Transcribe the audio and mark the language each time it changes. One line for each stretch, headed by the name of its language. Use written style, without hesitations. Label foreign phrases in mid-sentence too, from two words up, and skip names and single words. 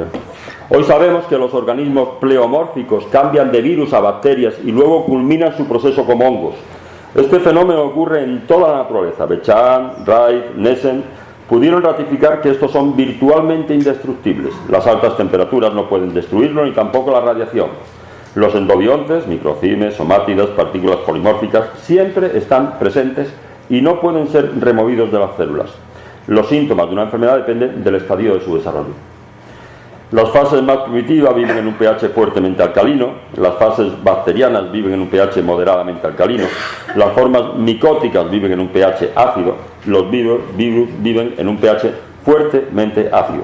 Spanish: Hoy sabemos que los organismos pleomórficos cambian de virus a bacterias y luego culminan su proceso como hongos. Este fenómeno ocurre en toda la naturaleza. Bechamp, Wright, Nessen pudieron ratificar que estos son virtualmente indestructibles. Las altas temperaturas no pueden destruirlo, ni tampoco la radiación. Los endobiontes, microcymes, somátidas, partículas polimórficas, siempre están presentes y no pueden ser removidos de las células. Los síntomas de una enfermedad dependen del estadio de su desarrollo. Las fases más primitivas viven en un pH fuertemente alcalino, las fases bacterianas viven en un pH moderadamente alcalino, las formas micóticas viven en un pH ácido, los virus viven en un pH fuertemente ácido.